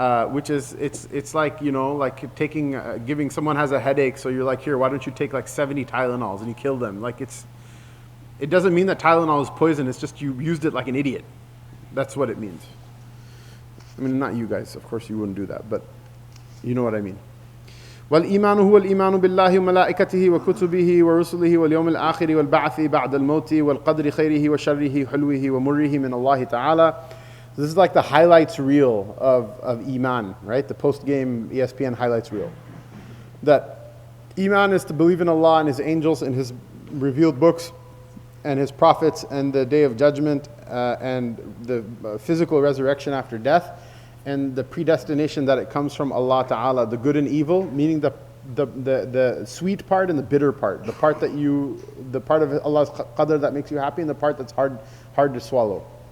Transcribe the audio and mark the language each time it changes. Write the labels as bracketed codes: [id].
[en] which is it's like, you know, like taking giving someone has a headache, so you're like, here, why don't you take like 70 Tylenols and you kill them? Like it doesn't mean that Tylenol is poison. It's just you used it like an idiot. That's what it means. I mean, not you guys, of course you wouldn't do that, but you know what I mean. [ar] والإيمان هو الإيمان بالله وملائكته وكتبه ورسله واليوم الآخر والبعث بعد الموت والقدر خيره وشره حلوه ومره من الله تعالى. [en] This is like the highlights reel of Iman, right? The post-game ESPN highlights reel. That Iman is to believe in Allah and His angels and His revealed books and His prophets and the day of judgment and the physical resurrection after death and the predestination that it comes from Allah Ta'ala, the good and evil, meaning the sweet part and the bitter part, the part of Allah's qadr that makes you happy and the part that's hard to swallow.